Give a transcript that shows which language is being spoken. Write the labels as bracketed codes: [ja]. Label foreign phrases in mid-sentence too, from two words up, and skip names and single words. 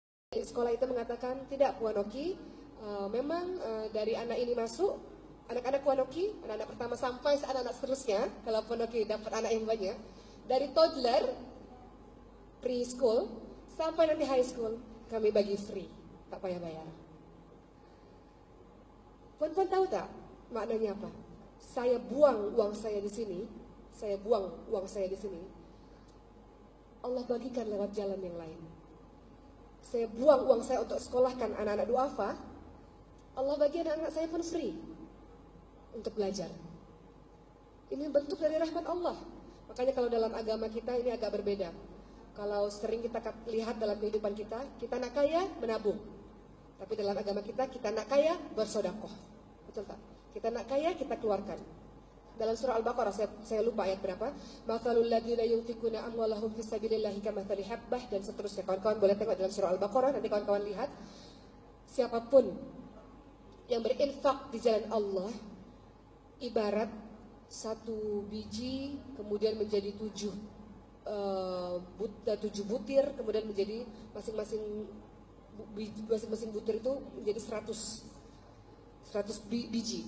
[ms] sekolah itu mengatakan, tidak Puan Oki, memang dari anak ini masuk, anak-anak Puan Oki, anak-anak pertama sampai anak-anak seterusnya, kalau Puan Oki dapat anak yang banyak, dari toddler, preschool, sampai nanti [en] high school, [ms] kami bagi free, tak payah bayar. Puan-puan tahu tak maknanya apa? Saya buang uang saya di sini, Allah bagikan lewat jalan yang lain. Saya buang uang saya untuk sekolahkan anak-anak duafa, Allah bagi anak-anak saya pun free untuk belajar. Ini bentuk dari rahmat Allah. Makanya kalau dalam agama kita ini agak berbeda. Kalau sering kita lihat dalam kehidupan kita nak kaya menabung. Tapi dalam agama kita nak kaya bersodakoh. Betul tak? Kita nak kaya kita keluarkan. Dalam surah Al-Baqarah, saya lupa ayat berapa. [ar] مثل الذين ينفقون أموالهم في سبيل الله كمثل حبة, [ms] dan seterusnya. Kawan-kawan boleh tengok dalam surah Al-Baqarah, nanti kawan-kawan lihat. Siapapun yang berinfak di jalan Allah, ibarat satu biji kemudian menjadi 7 butir, kemudian menjadi masing-masing butir itu menjadi 100 biji.